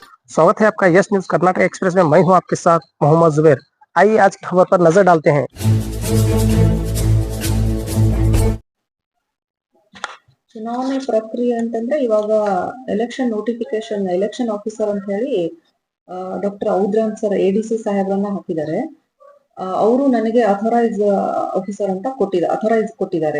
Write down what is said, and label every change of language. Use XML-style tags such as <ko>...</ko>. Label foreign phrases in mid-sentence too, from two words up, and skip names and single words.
<hi>स्वागत है आपका यस न्यूज कर्नाटक एक्सप्रेस में। मैं हूं आपके साथ मोहम्मद जुबैर। आइए आज की खबर पर नजर डालते हैं।</hi> <kn>ಚುನಾವಣೆ ಪ್ರಕ್ರಿಯೆ ಅಂತಂದ್ರೆ ಇವಾಗ</kn> <en>election notification election officer</en> <kn>ಅಂತ ಹೇಳಿ ಡಾಕ್ಟರ್ ಔದ್ರಾಮ್ ಸರ್ ಎಡಿಸಿ ಸಾಹೇಬ್ರನ್ನ ಹಾಕಿದ್ದಾರೆ. ಅವರು ನನಗೆ</kn> <en>authorise officer</en> <kn>ಅಂತ ಅಥರೈಸ್ ಕೊಟ್ಟಿದ್ದಾರೆ.</kn>